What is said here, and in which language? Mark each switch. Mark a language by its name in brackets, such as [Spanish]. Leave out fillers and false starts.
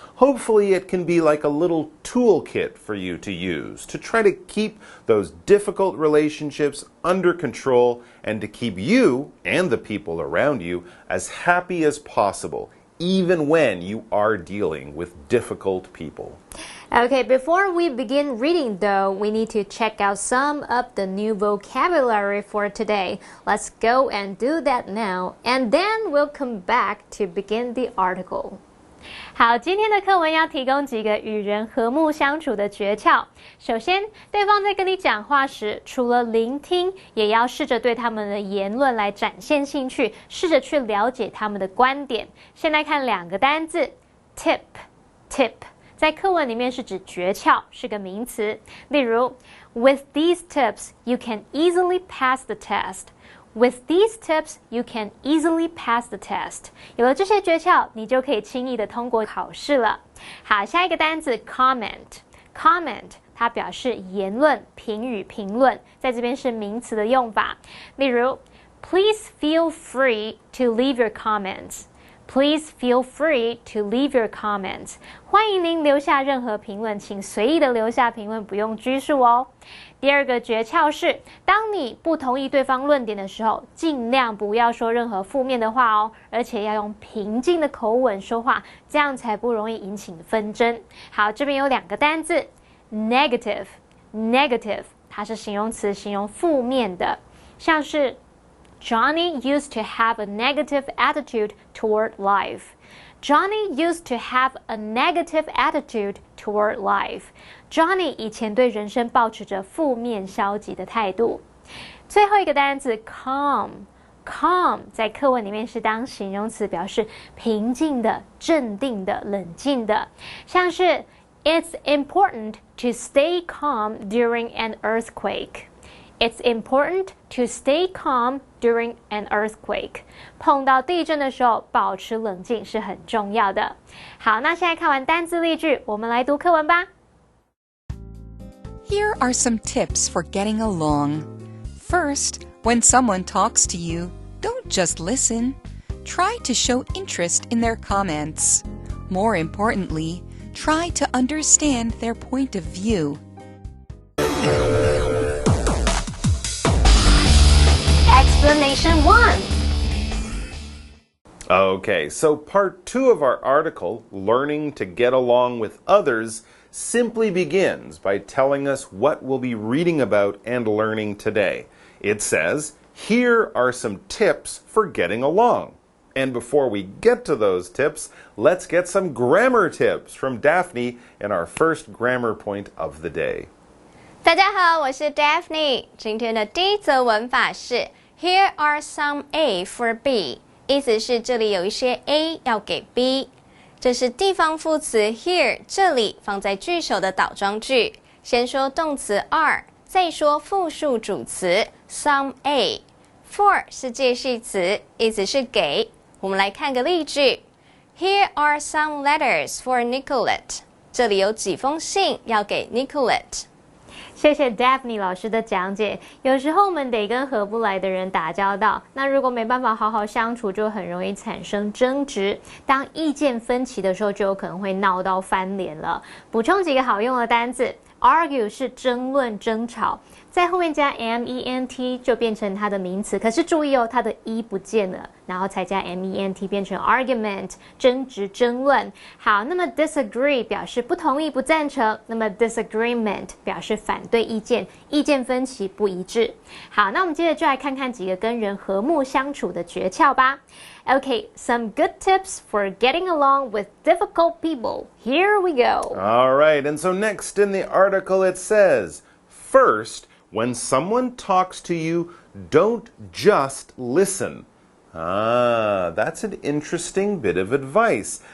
[English] Hopefully it can be like a little toolkit for you to use to try to keep those difficult relationships under control and to keep you and the people around you as happy as possible, even when you are dealing with difficult people. Okay, before we begin reading though, we need to check out some of the new vocabulary for today. Let's go and do that now, and then we'll come back to begin the article. [Chinese] 好，今天的课文要提供几个与人和睦相处的诀窍。首先，对方在跟你讲话时，除了聆听，也要试着对他们的言论来展现兴趣，试着去了解他们的观点。先来看两个单字 ，tip， 在课文里面是指诀窍，是个名词。例如 [English] ，With these tips, you can easily pass the test.With these tips, you can easily pass the test. [Chinese] 有了这些诀窍，你就可以轻易的通过考试了。好，下一个单词 comment， 它表示言论、评语、评论，在这边是名词的用法。例如 [English] ，Please feel free to leave your comments.Please feel free to leave your comments. [Chinese] 欢迎您留下任何评论，请随意的留下评论，不用拘束哦。第二个诀窍是，当你不同意对方论点的时候，尽量不要说任何负面的话哦，而且要用平静的口吻说话，这样才不容易引起纷争。好，这边有两个单字 negative， 它是形容词，形容负面的，像是 [English] Johnny used to have a negative attitude toward life. Johnny used to have a negative attitude toward life. [Chinese] Johnny 以前对人生抱持着负面消极的态度。最后一个单词 calm 在课文里面是当形容词，表示平静的、镇定的、冷静的，像是 [English] It's important to stay calm during an earthquake.It's important to stay calm during an earthquake. [Chinese] 碰到地震的时候，保持冷静是很重要的。好，那现在看完单字例句，我们来读课文吧。 [English] Here are some tips for getting along. First, when someone talks to you, don't just listen. Try to show interest in their comments. More importantly, try to understand their point of view.Explanation 1. Okay, so part 2 of our article, Learning to Get Along with Others, simply begins by telling us what we'll be reading about and learning today. It says, here are some tips for getting along. And before we get to those tips, let's get some grammar tips from Daphne in our first grammar point of the day. [Chinese] 大家好，我是 Daphne。今天的第一则文法是 [English] Here are some A for B， [Chinese] 意思是这里有一些 A 要给 B。这是地方副词 here 这里放在句首的倒装句，先说动词 are， 再说复数主词 some A。For 是介系词，意思是给。我们来看个例句 [English] Here are some letters for Nicolette。 [Chinese] 这里有几封信要给 Nicolette。谢谢 Daphne 老师的讲解。有时候我们得跟合不来的人打交道，那如果没办法好好相处，就很容易产生争执。当意见分歧的时候，就有可能会闹到翻脸了。补充几个好用的单字 ，argue 是争论、争吵，在后面加 ment 就变成它的名词。可是注意哦，它的 e 不见了，然后才加 ment 变成 argument 争执、争论。好，那么 disagree 表示不同意、不赞成，那么 disagreement 表示反对意见，意见分歧不一致。好，那我们接着就来看看几个跟人和睦相处的诀窍吧。 [English] Okay, some good tips for getting along with difficult people. Here we go. All right, and so next in the article it says, first, when someone talks to you, don't just listen. That's an interesting bit of advice.